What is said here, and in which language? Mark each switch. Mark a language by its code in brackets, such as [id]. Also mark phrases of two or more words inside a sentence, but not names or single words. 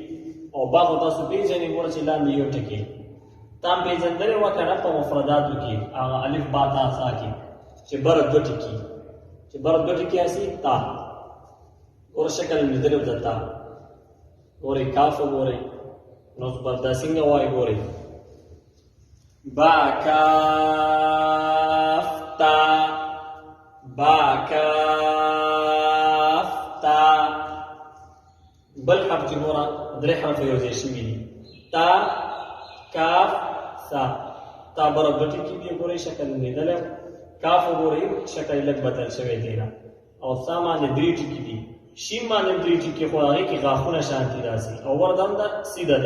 [ps] او با خو تاسو پېژنئ ګوره چې لاندې یو ټکي تا هم پېژندلی وه که نه په مفرداتو کې هغه الف با تا سا کې چې بره دوه ټکي، چې بره دوه ټکي هسي تا. ګوره شکل مې لیدلی و د تا. ګورئ کاف وګورئ. نو دا څنګه وایي ګورئ با کاف تا، با کاف تا. بل حرف چې ګوره درې حرف یو ځای شوي دي. تا، کاف، سا. تا بره دوه ټکي دي ګورئ شکل مې لیدلی و. کاف وګورئ شکل یې لږ بدل شوی دی او سا باندې درې ټکي دي. شین باندې درې ټکي خو هغې کې غاښونه شانتي راسي او ورته هم دا سیده دی.